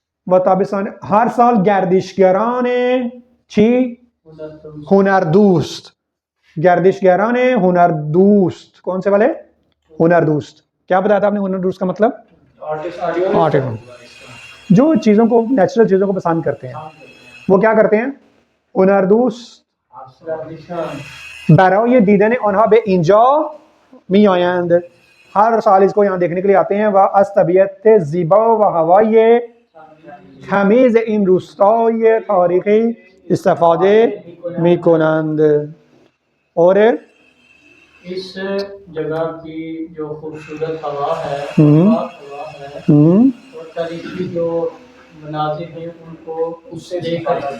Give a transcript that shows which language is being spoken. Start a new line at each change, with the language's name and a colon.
Persian: وہ تابستان ہر سال گردشگران چی ہنردوست,
Urdu: گردشگران ہنردوست, کون سے والے؟ ہنردوست. کیا بتایا تھا آپ نے ہنردوست کا مطلب؟ آرٹسٹ. جو چیزوں کو, نیچرل چیزوں کو پسند کرتے ہیں وہ کیا کرتے ہیں؟ ہنردوست.
Persian: برای دیدن آنها به اینجا می آیند,
Urdu: ہر سال اس کو یہاں دیکھنے کے لیے آتے ہیں.
Persian: و از طبیعت زیبا و هوای تمیز این روستای تاریخی استفاده می کنند.
Urdu: اور اس جگہ کی جو خوبصورت ہوا ہے, ہوا ہے, اور تاریخی جو مناظر ہیں ان کو اس سے دیکھ کر